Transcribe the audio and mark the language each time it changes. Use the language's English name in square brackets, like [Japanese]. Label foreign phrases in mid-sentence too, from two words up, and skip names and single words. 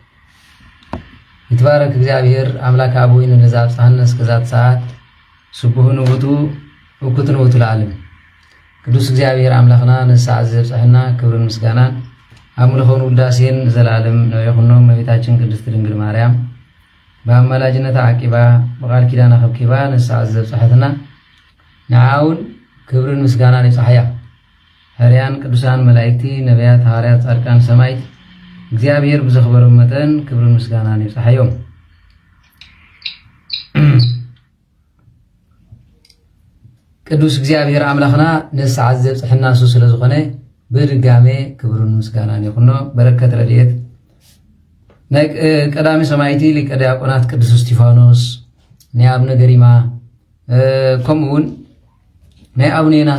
[Geez] ይትባረክ እግዚአብሔር አምላክ አቡነ ዘአብጽሐነ እስከዛት ሰዓት ስቡሕን ውእቱ እኩትን ውእቱ ለዓለም። ቅዱስ [Tigrinya] እግዚአብሔር አምላክና ንስሐ ዘብጽሕና ክብርን ምስጋናን አምልኾን ውዳሴን ዘላለም [Amharic] ነው የሆነው። [Tigrinya] እመቤታችን ቅድስት ድንግል ማርያም በአማላጅነታ አቂባ በቃል ኪዳና ከብኪባ ንስሐ ዘብጽሕትና ንዓውን ክብርን ምስጋናን ይጽሕያ ሐዋርያን ቅዱሳን መላእክቲ ነቢያት ሐዋርያት ጻድቃን ሰማዕት እግዚአብሔር ብዘኽበሮም መጠን ክብርን ምስጋናን ይጽሕዮም። ቅዱስ እግዚአብሔር አምላክና ንስሐ ዘብጽሕና እሱ ስለዝኾነ በድጋሜ ክብርን ምስጋናን ይኹኖ። በረከት ረድኤት ናይ ቀዳሚ ሰማዕቲ ሊቀ ዲያቆናት ቅዱስ እስጢፋኖስ ናይ አቡነ ገሪማ ከምኡውን ናይ አቡነ ዮናስ